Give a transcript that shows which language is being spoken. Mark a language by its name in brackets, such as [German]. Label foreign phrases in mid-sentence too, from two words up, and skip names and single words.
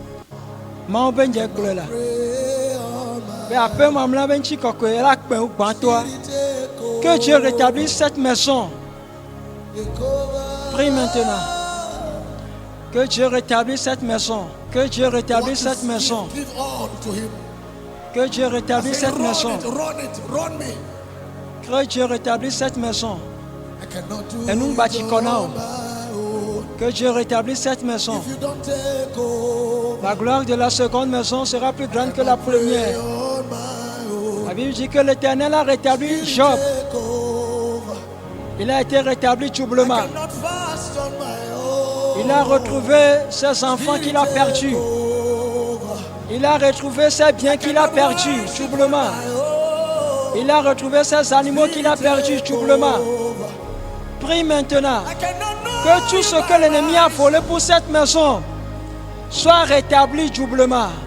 [French] Que Dieu rétablisse cette maison. Prie maintenant. Que Dieu rétablisse cette maison. Que Dieu rétablisse cette maison. Que Dieu rétablisse cette maison. [English] Run me. [French] Que Dieu rétablisse cette maison. [English] I cannot do [French] Et nous [English] it [French] bâtissons. [English] on my own. [French] Que Dieu rétablisse cette maison. [English] If you don't take over [French] La gloire de la seconde maison sera plus grande que la première. [English] on my own, [French] La Bible dit que l'Éternel a rétabli Job. [English] take over. [French] Il a été rétabli doublement. [English] I cannot fast on my own. [French] Il a retrouvé ses enfants qu'il a perdus. Il a retrouvé ses biens qu'il a perdus doublement. Il a retrouvé ses animaux qu'il a perdus doublement. Prie maintenant que tout ce que l'ennemi a volé pour cette maison soit rétabli doublement.